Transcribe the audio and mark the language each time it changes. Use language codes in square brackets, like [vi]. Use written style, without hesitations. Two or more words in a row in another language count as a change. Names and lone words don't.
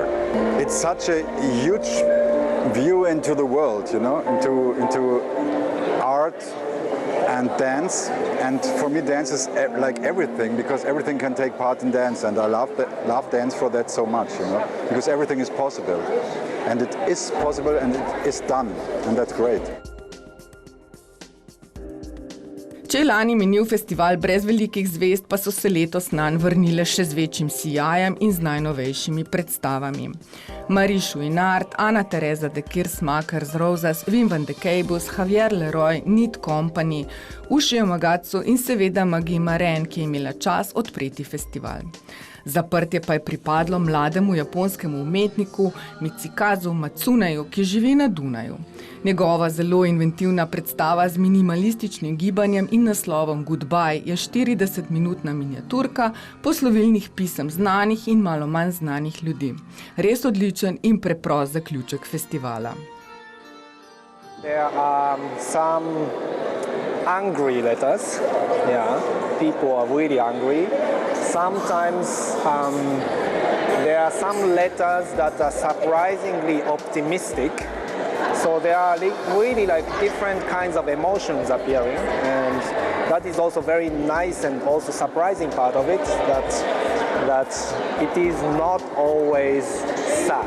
[en] It's such a huge view into the world, you know, into art and dance, and for me dance is like everything, because everything can take part in dance, and I love dance for that so much, you know, because everything is possible, and it is possible and it is done, and that's great. [sl] Če je lani minil festival brez velikih zvezd, pa so se letos nanj vrnile še z večjim sijajem in z najnovejšimi predstavami. Mariš Uinart, Ana Teresa de Kirsmakers Rosas, Wim van de Keibus, Javier Leroy, Nit Company, Uši Yamagatsu in seveda Magi Maren, ki je imela čas odpreti festival. Zaprtje pa je pripadlo mlademu japonskemu umetniku Mitsikazu Matsuneju, ki živi na Dunaju. Njegova zelo inventivna predstava z minimalističnim gibanjem in naslovom Goodbye je 40-minutna miniaturka poslovilnih pisem znanih in malo manj znanih ljudi. Res odličen in preprost zaključek festivala. [en] There are some angry letters. Yeah, people are really angry. Sometimes there are some letters that are surprisingly optimistic. So there are really like different kinds of emotions appearing, and that is also very nice and also surprising part of it, that it is not always sad.